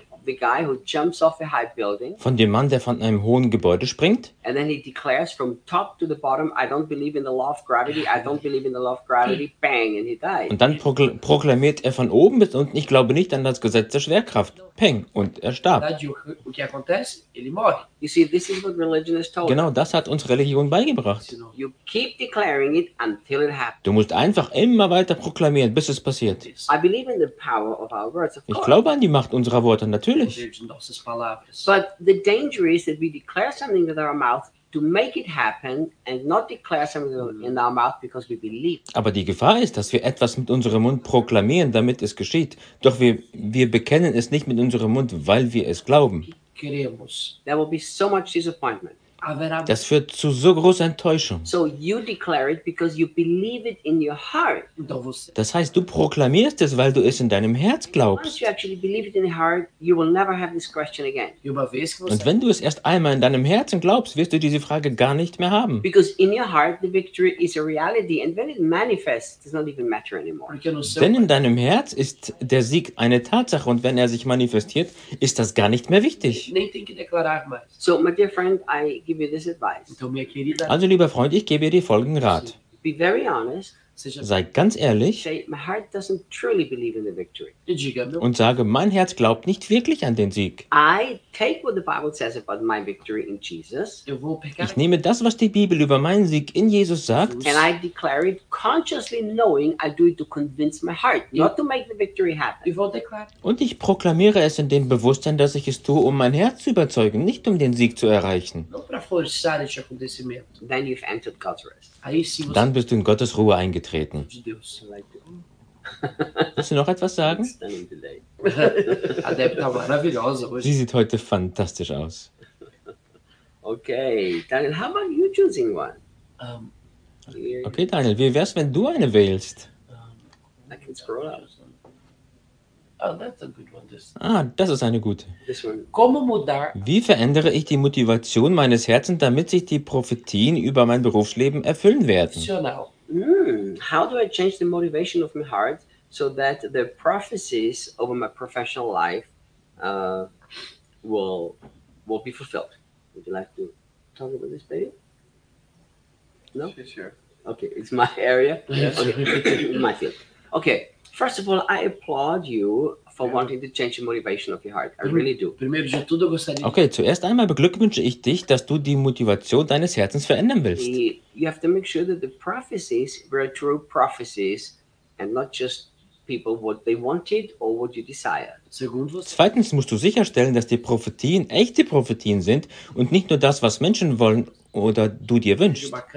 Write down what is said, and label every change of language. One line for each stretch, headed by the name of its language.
English: The guy who jumps off a high building.
German: Von dem Mann, der von einem hohen Gebäude springt.
English: And then he declares from top to the bottom, I don't believe in the law of gravity, I don't believe in the law of gravity, bang, and he dies.
German: Und dann proklamiert er von oben bis unten, ich glaube nicht an das Gesetz der Schwerkraft. Peng, und er starb.
English: You see, this is what religion has told.
German: Genau, das hat uns Religion beigebracht.
English: You keep declaring it until it happens.
German: Du musst einfach immer weiter proklamieren, bis es passiert.
English: I believe in the power of our words, of course.
German: Ich glaube an die Macht unserer Worte, natürlich.
English: But the danger is that we declare something with our mouth to make it happen and not declare something in our mouth because we believe.
German: Aber die Gefahr ist, dass wir etwas mit unserem Mund proklamieren, damit es geschieht. Doch wir bekennen es nicht mit unserem Mund, weil wir es glauben.
English: There will be so much disappointment.
German: Das führt zu so großer Enttäuschung.
English: So you declare it because you believe it in your heart.
German: Das heißt, du proklamierst es, weil du es in deinem Herz glaubst.
English: Once you actually believe it in your heart, you will never have this question again.
German: Und wenn du es erst einmal in deinem Herzen glaubst, wirst du diese Frage gar nicht mehr haben.
English: Because in your heart the victory is a reality, and when it manifests, it does not even matter anymore.
German: Denn in deinem Herz ist der Sieg eine Tatsache, und wenn er sich manifestiert, ist das gar nicht mehr wichtig.
English: So, my dear friend, give you this advice.
German: Also, lieber Freund, ich gebe dir folgenden Rat.
English: Be very honest.
German: Sei ganz ehrlich.
English: Say, my heart doesn't truly believe in the victory.
German: Und sage, mein Herz glaubt nicht wirklich an den Sieg.
English: I take what the Bible says about my victory in Jesus.
German: Ich nehme das, was die Bibel über meinen Sieg in Jesus sagt.
English: And I declare it consciously knowing I do it to convince my heart, not to make the victory happen.
German: Und ich proklamiere es in dem Bewusstsein, dass ich es tue, um mein Herz zu überzeugen, nicht um den Sieg zu erreichen.
English: Then you've entered God's rest.
German: Dann bist du in Gottes Ruhe eingetreten. Willst du noch etwas sagen? Sie sieht heute fantastisch aus.
English: Okay, Daniel, how about you choosing one?
German: Okay, Daniel, wie wär's, wenn du eine wählst?
English: I can scroll up. Oh, that's a good one.
German: Das ist eine gute.
English: This one.
German: Wie verändere ich die Motivation meines Herzens, damit sich die Prophetien über mein Berufsleben erfüllen werden?
English: So now. How do I change the motivation of my heart so that the prophecies over my professional life will be fulfilled? Would you like to talk about this, baby? No? Sure. Okay, it's my area. Yes. Okay, it's my field. Okay. First of all, I applaud you for wanting to change the motivation of your heart. I really do.
German: Okay, zuerst einmal beglückwünsche ich dich, dass du die Motivation deines Herzens verändern willst.
English: You have to make sure that the prophecies were true prophecies and not just people what they wanted or what you desire.
German: Zweitens musst du sicherstellen, dass die Prophetien echte Prophetien sind und nicht nur das, was Menschen wollen oder du dir wünschst.